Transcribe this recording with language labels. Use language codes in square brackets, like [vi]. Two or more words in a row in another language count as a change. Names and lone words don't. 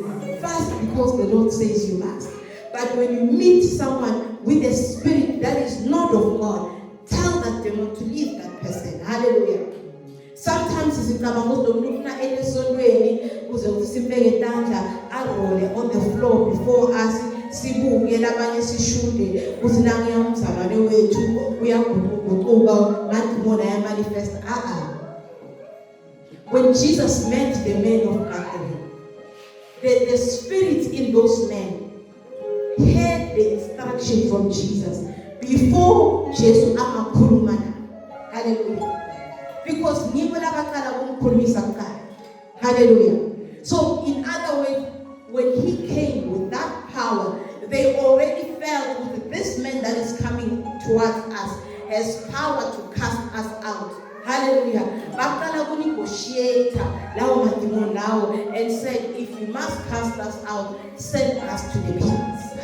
[en] Fast because the Lord says you must. But when you meet someone with a spirit that is not of God, tell that demon to leave that person. Hallelujah. Sometimes it's on the floor before us. [nd] Sibuke labanye sishude kuthi nange yamzalwane wethu uyaguquka ngathi bona yamanifest. [en] When Jesus met the men of Galilee, the spirit in those men heard the instruction from Jesus before Jesus amakhuluma. Hallelujah. [nd] Because nibo labaqala ukumkhulumisa kuqala. [en] Hallelujah. So in other words, when he came with that power, they already felt with this man that is coming towards us has power to cast us out. Hallelujah. Bakala negotiate and said, if you must cast us out, send us to the pits.